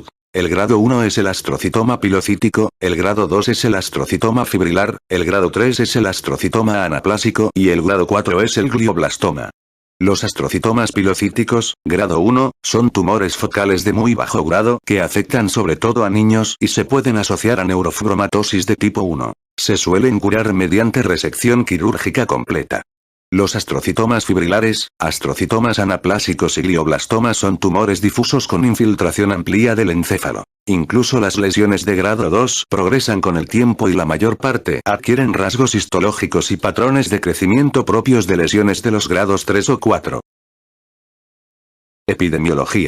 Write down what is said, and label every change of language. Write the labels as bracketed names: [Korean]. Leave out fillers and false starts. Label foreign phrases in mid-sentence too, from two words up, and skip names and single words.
[Spanish] El grado 1 es el astrocitoma pilocítico, el grado 2 es el astrocitoma fibrilar, el grado 3 es el astrocitoma anaplásico y el grado 4 es el glioblastoma. Los astrocitomas pilocíticos, grado 1, son tumores focales de muy bajo grado que afectan sobre todo a niños y se pueden asociar a neurofibromatosis de tipo 1. Se suelen curar mediante resección quirúrgica completa. Los astrocitomas fibrilares, astrocitomas anaplásicos y glioblastomas son tumores difusos con infiltración amplia del encéfalo. Incluso las lesiones de grado 2 progresan con el tiempo y la mayor parte adquieren rasgos histológicos y patrones de crecimiento propios de lesiones de los grados 3 o 4. Epidemiología.